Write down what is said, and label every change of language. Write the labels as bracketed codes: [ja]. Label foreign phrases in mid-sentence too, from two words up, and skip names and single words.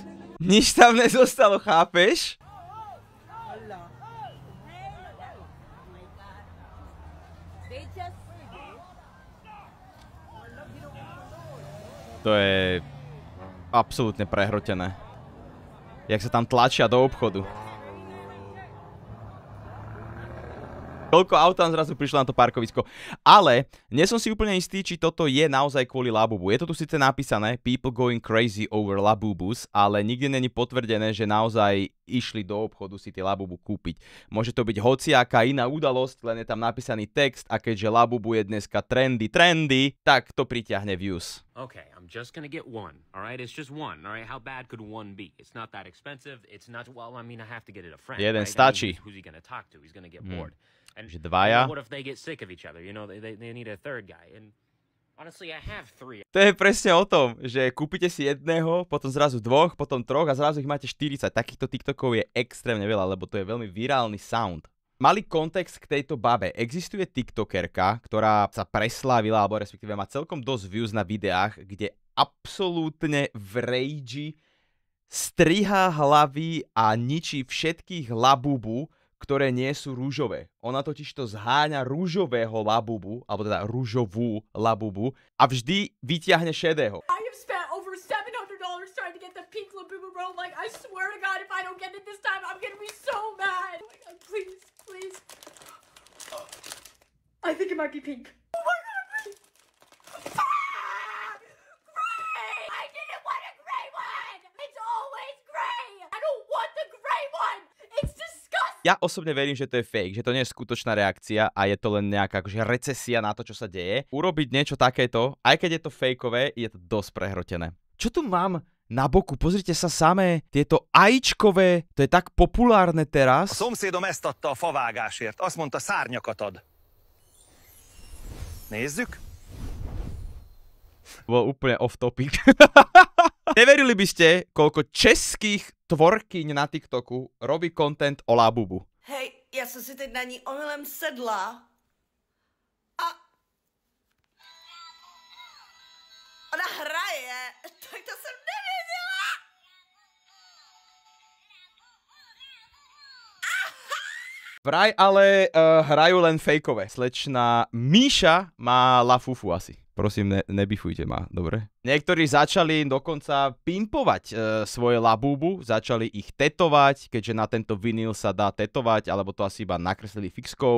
[sk] Nič tam nezostalo, chápeš? To je absolútne prehrotené. Jak sa tam tlačia do obchodu. Koľko aut tam zrazu prišlo na to parkovisko. Ale nie som si úplne istý, či toto je naozaj kvôli Labubu. Je to tu síce napísané [en] People going crazy over Labubus, [sk] ale nikdy není potvrdené, že naozaj išli do obchodu si tie Labubu kúpiť. Môže to byť hociaká iná udalosť, len je tam napísaný text a keďže Labubu je dneska trendy, tak to pritiahne views. [en] Okay, I'm just gonna get one, alright? It's just one, alright? How bad could one be? It's not that expensive, it's not, well, I mean, I have to get it a friend, [sk] Jeden [en] right? [sk] stačí. [en] I mean, who's he gonna talk to? He's gonna get bored. And [sk] Že dvaja. [en] what if they get sick of each other? You know, they need a third guy. And honestly, I have 3. [sk] To je presne o tom, že kúpite si jedného, potom zrazu 2, potom 3 a zrazu ich máte 40. Takýchto TikTokov je extrémne veľa, lebo to je veľmi virálny sound. Malý kontext k tejto babe. Existuje TikTokerka, ktorá sa preslávila, alebo respektíve má celkom dosť views na videách, kde absolútne v rage strihá hlavy a ničí všetkých Labubu, ktoré nie sú rúžové. Ona totiž to zháňa rúžového Labubu, alebo teda rúžovú Labubu a vždy vyťahne šedého. [en] I have spent over $700 trying to get the pink Labubu bro. Like, I swear to God, if I don't get it this time, I'm gonna be so mad. Oh my God, please, please. I think it might be pink. Oh my God, please. Gray! I didn't want a gray one! It's always gray! I don't want the gray one! It's disgusting! [sk] Ja osobne verím, že to je fake, že to nie je skutočná reakcia a je to len nejaká akože recesia na to, čo sa deje. Urobiť niečo takéto, aj keď je to fejkové, je to dosť prehrotené. Čo tu mám na boku? Pozrite sa samé, tieto ajíčkové, to je tak populárne teraz. [hu] A szomszédom ezt adta a favágásért. Azt mondta, szárnyakat ad. Nézzük. [sk] Bol úplne [en] off topic. [sk] Neverili by ste, koľko českých tvorkyň na TikToku robí content o Labubu. [cs] Hej, já jsem si teď na ní omylem sedla a ona hraje, tak to jsem nevěděla. [sk] Vraj ale hrajú len fejkové. Slečna Míša má Lafufu asi. Prosím, nebifujte ma, dobre? Niektorí začali dokonca pimpovať svoje Labubu, začali ich tetovať, keďže na tento vinyl sa dá tetovať, alebo to asi iba nakreslili fixkou.